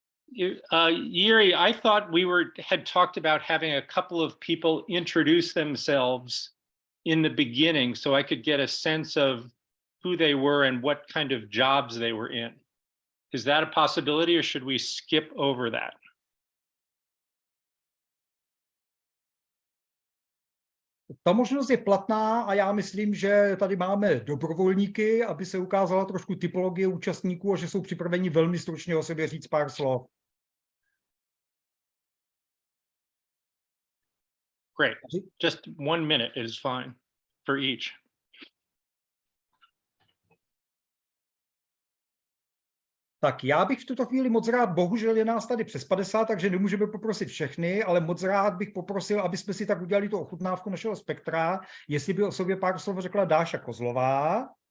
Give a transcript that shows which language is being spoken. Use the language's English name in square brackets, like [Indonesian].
[English] Yuri, I thought we had talked about having a couple of people introduce themselves in the beginning so I could get a sense of who they were and what kind of jobs they were in. Is that a possibility, or should we skip over that? [Czech] Ta možnost je platná a já myslím, že tady máme dobrovolníky, aby se ukázala trošku typologie účastníků a že jsou připraveni velmi stručně o sobě říct pár slov. [English] Great. Just 1 minute is fine for each. [Czech] Tak já bych v tuto chvíli moc rád, bohužel je nás tady přes 50, takže nemůžeme poprosit všechny, ale moc rád bych poprosil, aby jsme si tak udělali tu ochutnávku našeho spektra, jestli by o sobě pár slov řekla Dáša Kozlová.